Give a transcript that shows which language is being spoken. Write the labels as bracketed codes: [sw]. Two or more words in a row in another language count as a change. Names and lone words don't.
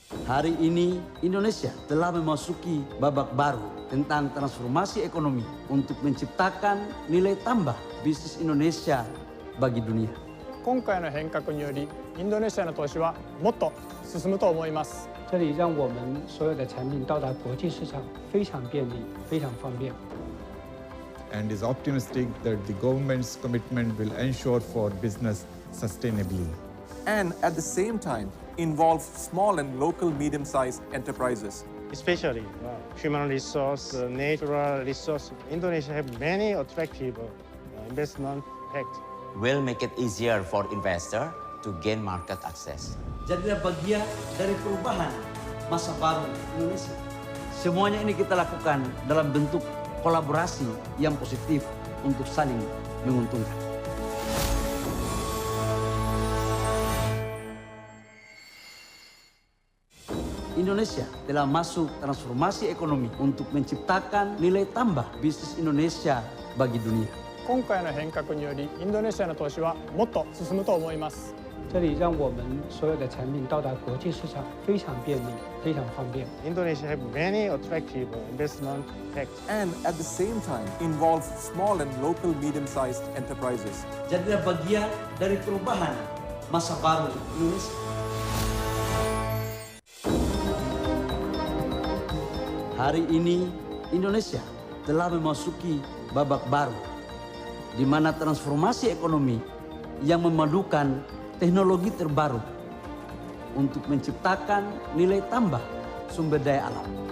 [id] Hari ini Indonesia telah memasuki babak baru tentang transformasi ekonomi untuk menciptakan nilai tambah bisnis Indonesia bagi dunia. [ja] 今回の変革により、インドネシアの投資はもっと進むと思います。 [zh] 这里让我们所有的产品到达国际市场非常便利，非常方便。 [en] And is optimistic that the government's commitment will ensure for business sustainably. And at the same time, involve small and local medium-sized enterprises. Especially human resource, natural resource. Indonesia have many attractive investment pacts. Will make it easier for investor to gain market access. [id] Jadilah bagian dari perubahan masa baru Indonesia. Semuanya ini kita lakukan dalam bentuk kolaborasi yang positif untuk saling menguntungkan. Indonesia telah masuk transformasi ekonomi untuk menciptakan nilai tambah bisnis Indonesia bagi dunia. [ja] 今回の変革により、インドネシアの投資はもっと進むと思います。 [zh] 这里让我们所有的产品到达国际市场非常便利，非常方便。 [en] Indonesia have many attractive investment pacts. And at the same time, involve small and local medium-sized enterprises. [id] Jadilah bagian dari perubahan masa baru Indonesia. Hari ini Indonesia telah memasuki babak baru di mana transformasi ekonomi yang memadukan teknologi terbaru untuk menciptakan nilai tambah sumber daya alam.